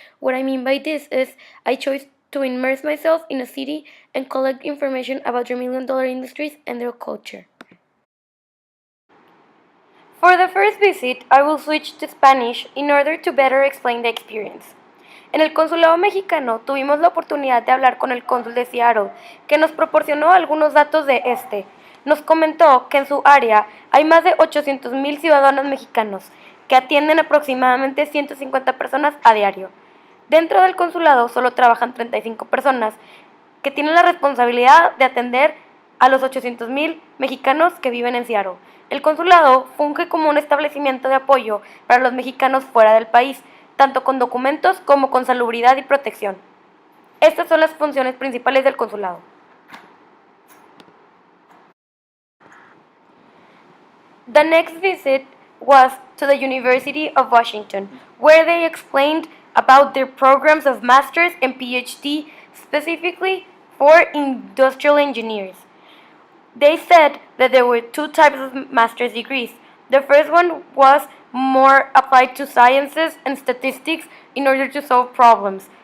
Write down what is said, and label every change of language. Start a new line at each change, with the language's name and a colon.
English: What I mean by this is, I chose to immerse myself in a city and collect information about their million-dollar industries and their culture. For the first visit, I will switch to Spanish in order to better explain the experience.
Spanish: En el consulado mexicano tuvimos la oportunidad de hablar con el cónsul de Seattle, que nos proporcionó algunos datos de este. Nos comentó que en su área hay más de 800,000 ciudadanos mexicanos, que atienden aproximadamente 150 personas a diario. Dentro del consulado solo trabajan 35 personas, que tienen la responsabilidad de atender a los 800,000 mexicanos que viven en Seattle. El consulado funge como un establecimiento de apoyo para los mexicanos fuera del país, tanto con documentos como con salubridad y protección. Estas son las funciones principales del consulado.
English: The next visit was to the University of Washington, where they explained about their programs of master's and PhD specifically for industrial engineers. They said that there were two types of master's degrees. The first one was more applied to sciences and statistics in order to solve problems.